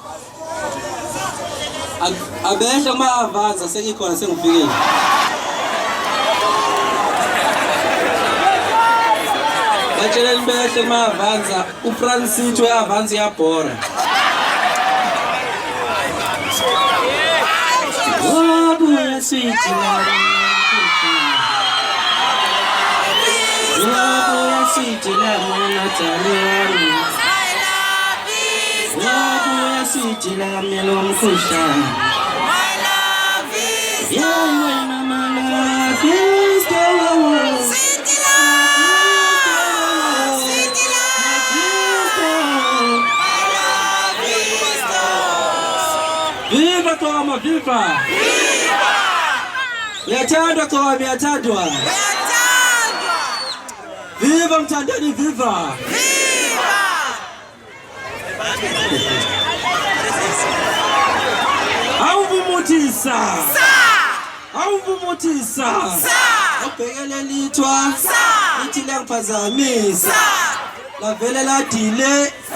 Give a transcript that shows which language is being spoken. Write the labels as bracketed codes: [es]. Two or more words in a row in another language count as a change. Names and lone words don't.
[zu] Abehle kuma avanza sengikhona sengifikile. Bacela nibehle kuma avanza uFrancis we avanza yabhora. [en] Wabuya sweet Sweet love, Nataliani. I love is love. Sweet love, melon cushion. My love is love. My love is love. Sweet love, sweet love. My love is love. [zu] Viva Kama, viva! Viva! Yatandwa Kama, yatandwa. Viva mtandani viva! Viva! Awuvumutisa! Awuvumutisa! Ubhekele lithwa! Lithi liyangiphazamisa! Lavele ladile!